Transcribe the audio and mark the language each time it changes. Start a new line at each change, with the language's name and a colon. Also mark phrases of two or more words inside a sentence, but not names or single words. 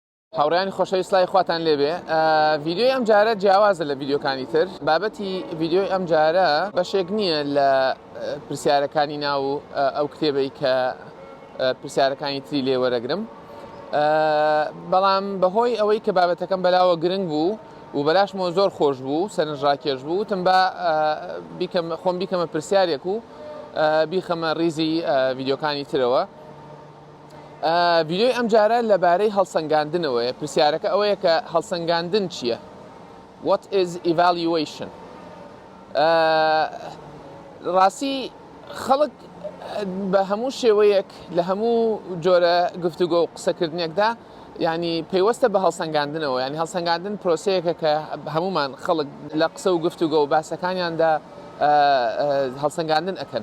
Central Kurdish: هاوڕێیانی خۆشەویست سڵای خواتان لێبێ ڤیددیۆی ئەم جارە جیاوازە لە ڤیددیۆکانی تر بابەتی ڤیددیۆی ئەم جارە بەشێک نییە لە پرسیارەکانی ناو ئەو کتێبەی کە پرسیارەکانی تری لێ وەرەگرم بەڵام بەهۆی ئەوەی کە بابەتەکەم بەلاوە گرنگ بوو و بەلاشمەوە زۆر خۆش بوو سەرنجڕاکێش بوو وتم بە خۆم بیکەمە پرسیارێک و بیخەمە ڕیزی ڤیددیۆکانی ترەوە. ڤیددیۆی ئەم جارە لەبارەی هەڵسەنگاندنەوەیە. پرسیارەکە ئەوەیە کە هەڵسەنگاندن چییە؟
English: What is evaluation؟
Central Kurdish: ڕاستی خەڵک بە هەموو شێوەیەک لە هەموو جۆرە گفتوگۆ و قسەکردنێکدا ینی پێیوەستە بە هەڵسەنگاندنەوە، ینی هەڵسەنگاندن پرۆسەیەکە کە هەمومان خەڵک لە قسە و گفتوگۆ و باسەکانیاندا هەڵسەنگاندن ئەکەن.